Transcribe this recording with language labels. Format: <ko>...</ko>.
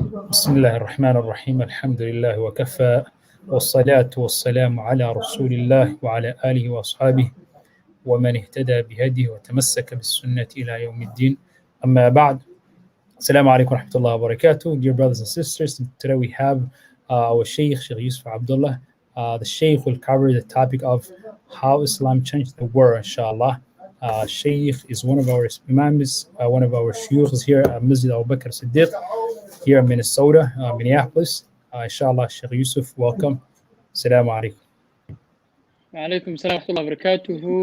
<ar>بسم الله الرحمن الرحيم الحمد لله وكفى والصلاة والسلام على رسول الله وعلى آله وأصحابه ومن اهتدى بهديه وتمسك بالسنة إلى يوم الدين أما بعد. Assalamu alaikum wa rahmatullahi wa barakatuh.</ar> <en>Dear brothers and sisters, today we have our Sheikh Yusuf Abdullah. The Sheikh will cover the topic of how Islam changed the world, inshallah. Sheikh is one of our imams, one of our shuyukhs here at Masjid Abu Bakr As-Saddique here in Minnesota, Minneapolis. Inshallah, Sheikh Yusuf, welcome.</en> <ar>Assalamu alaikum. وعليكم السلام ورحمة الله وبركاته.</ar>